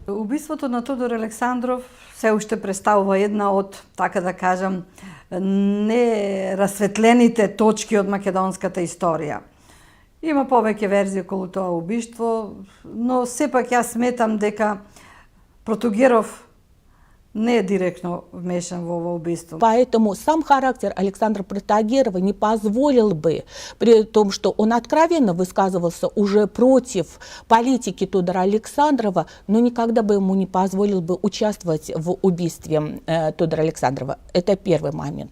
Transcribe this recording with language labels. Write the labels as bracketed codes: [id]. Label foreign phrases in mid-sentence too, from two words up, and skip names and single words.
[mk] Убиството на Тодор Александров се уште представува една од, така да кажам, нерасветлените точки од македонската историја. Има повеќе верзии околу тоа убиство, но сепак јас сметам дека Протогеров не е директно вмешан в ово убийство. [ru] Поэтому сам характер Александра Протогерова не позволил бы, при том, что он откровенно высказывался уже против политики Тодора Александрова, но никогда бы ему не позволил бы участвовать в убийстве Тодора Александрова. Это первый момент.